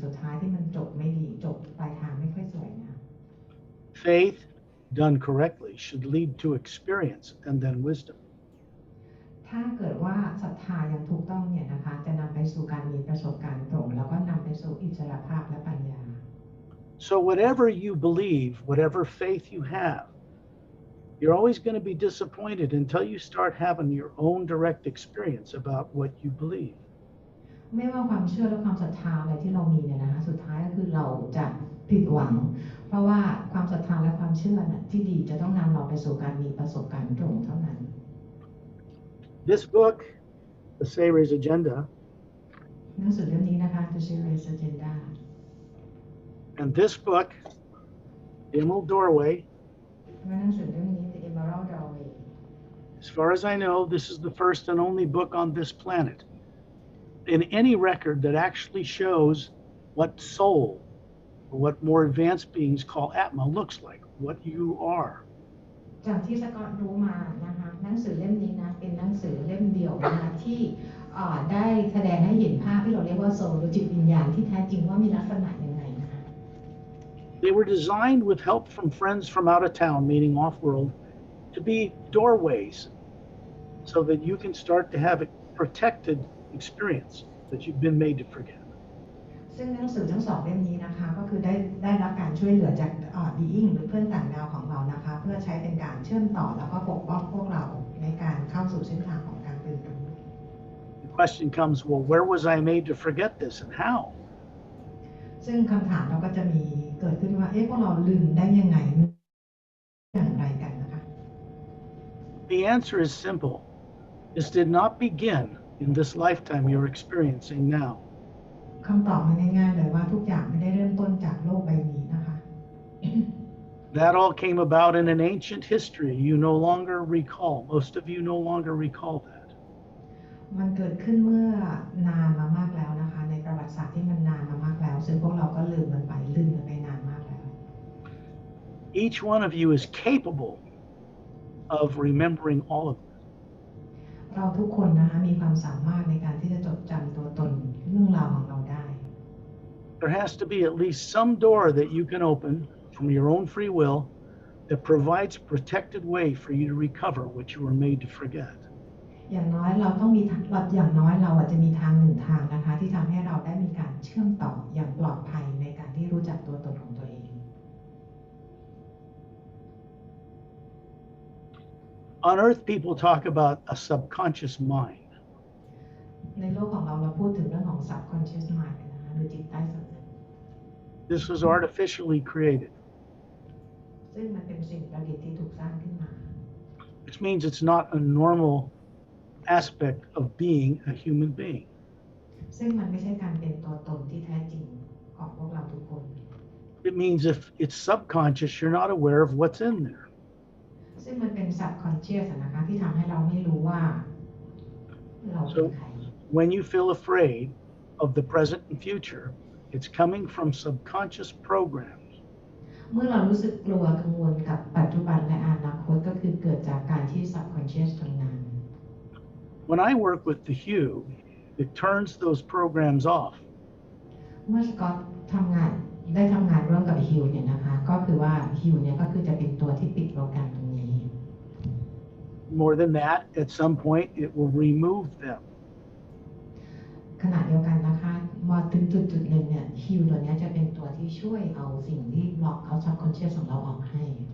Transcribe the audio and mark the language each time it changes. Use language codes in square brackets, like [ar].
[th] ายที่มันจบไม่ดีจบปลายทางไม่ค่อยสวยนะ [en] Faith, done correctly, should lead to experience and then wisdom. [th] ถ้าเกิดว่าศรัทธาอย่างถูกต้องเนี่ยนะคะจะนำไปสู่การมีประสบการณ์ตรงแล้วก็นำไปสู่อิสรภาพและปัญญา [en] So whatever you believe, whatever faith you have, you're always going to be disappointed until you start having your own direct experience about what you believe. [th] ไม่ว่าความเชื่อและความศรัทธาอะไรที่เรามีเนี่ยนะคะสุดท้ายก็คือเราจะผิดหวังเพราะว่าความศรัทธาและความเชื่อน่ะที่ดีจะต้องนำเราไปสู่การมีประสบการณ์ตรงเท่านั้น [en] This book, The Series Agenda, [th] หนังสือเล่มนี้นะคะ The Series Agenda [en] and this book, The Emerald Doorway, [th] และหนังสือเล่มนี้ The Emerald Doorway [en] as far as I know, this is the first and only book on this planet in any record that actually shows what soul or what more advanced beings call Atma looks like, what you are. [th] จากที่สกอตรู้มานะคะหนังสือเล่มนี้นะเป็นหนังสือเล่มเดียวนะคะที่ได้แสดงให้เห็นภาพที่เราเรียกว่าโซลหรือจิตวิญญาณที่แท้จริงว่ามีลักษณะยังไงนะคะ [en] They were designed with help from friends from out of town, meaning off-world, to be doorways so that you can start to have a protected experience that you've been made to forget. [th] ซึ่งหนังสือทั้งสองเล่มนี้นะคะก็คือได้รับการช่วยเหลือจากbeing หรือเพื่อนต่างดาวของเรานะคะเพื่อใช้เป็นการเชื่อมต่อแล้วก็ปกป้องพวกเราในการเข้าสู่เส้นทางของการตื่นรู้ [en] The question comes, well, where was I made to forget this and how? [th] ซึ่งคำถามเราก็จะมีเกิดขึ้นว่าพวกเราลืมได้ยังไงอย่างไรกันนะคะ [en] The answer is simple. This did not begin in this lifetime you're experiencing now. [th] คำตอบมันง่ายๆเลยว่าทุกอย่างไม่ได้เริ่มต้นจากโลกใบนี้นะคะ [en] That all came about in an ancient history you no longer recall. Most of you no longer recall that. [th] มันเกิดขึ้นเมื่อนานมามากแล้วนะคะในประวัติศาสตร์ที่มันนานมามากแล้วซึ่งพวกเราก็ลืมมันไปนานมากแล้ว [en] Each one of you is capable of remembering all of this. [th] เราทุกคนนะคะมีความสามารถในการที่จะจดจำตัวตนเรื่องราวของเราได้ [en] There has to be at least some door that you can open from your own free will that provides a protected way for you to recover what you were made to forget. [th] อย่างน้อยเราต้องมีอย่างน้อยเราอาจจะมีทางหนึ่งทางนะคะที่ทำให้เราได้มีการเชื่อมต่ออย่างปลอดภัยในการที่รู้จักตัวตนของตัวเอง [en] On Earth, people talk about a subconscious mind. [th] ในโลกของเราพูดถึงเรื่องของ subconscious mind นะคะหรือจิตใต้สำนึก [en] This was artificially created, [th] ซึ่งมันเป็นสิ่งประดิษฐ์ที่ถูกสร้างขึ้นมา [en] which means it's not a normal aspect of being a human being. [th] ซึ่งมันไม่ใช่การเป็นตัวตนที่แท้จริงของพวกเราทุกคน [en] It means if it's subconscious, you're not aware of what's in there. [th] ซึ่งมันเป็น subconscious นะคะที่ทำให้เราไม่รู้ว่าเราเป็นใคร [en] When you feel afraid of the present and future, it's coming from subconscious programs. [th] เมื่อเรารู้สึกกลัวกังวลกับปัจจุบันและอนาคตก็คือเกิดจากการที่ subconscious ทำงาน [en] When I work with the hue, it turns those programs off. [th] เมื่อสกอตทำงานร่วมกับฮิวเนี่ยนะคะก็คือว่าฮิวเนี่ยก็คือจะเป็นตัวที่ปิดโปรแกรมตรงนี้ [en] More than that, at some point, it will remove them. [th] ขณะเดียวกันนะคะมาถึงจุดหนึ่งเนี่ยฮิวตัวนี้จะเป็นตัวที่ช่วยเอาสิ่งที่บล็อกเอา subconscious ของเราออกให้